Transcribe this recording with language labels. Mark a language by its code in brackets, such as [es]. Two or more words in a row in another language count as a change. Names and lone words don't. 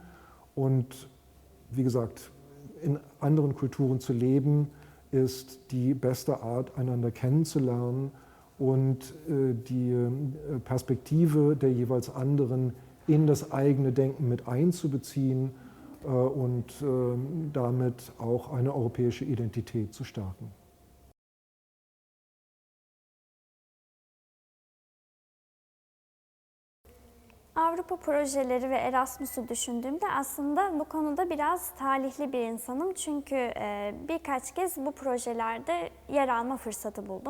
[de] Und wie gesagt, in anderen Kulturen zu leben, ist die beste Art, einander kennenzulernen und die Perspektive der jeweils anderen in das eigene Denken mit einzubeziehen und damit auch eine europäische Identität zu stärken. [tr] Avrupa projeleri ve Erasmus'u düşündüğümde aslında bu konuda biraz talihli bir insanım. Çünkü birkaç kez bu projelerde yer alma fırsatı buldum.